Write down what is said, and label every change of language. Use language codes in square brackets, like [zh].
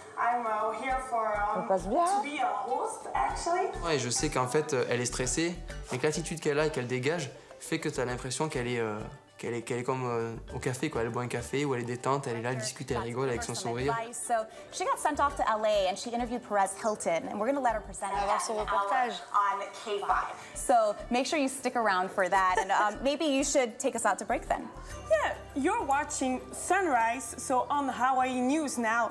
[en] I'm here for to be a host, actually. [fr] Ouais, je sais qu'en fait, elle est stressée, mais que l'attitude qu'elle a et qu'elle dégage fait que tu as l'impression qu'elle est comme au café, quoi. Elle boit un café où elle est détente, elle est là, elle discute, elle rigole avec son sourire. [en] So she got sent off to LA and she interviewed Perez Hilton, and we're going to let her present [fr] son reportage [en] on K5. So make sure you stick around for that, and maybe you should take us out to break then. Yeah, you're watching Sunrise, so on Hawaii News now.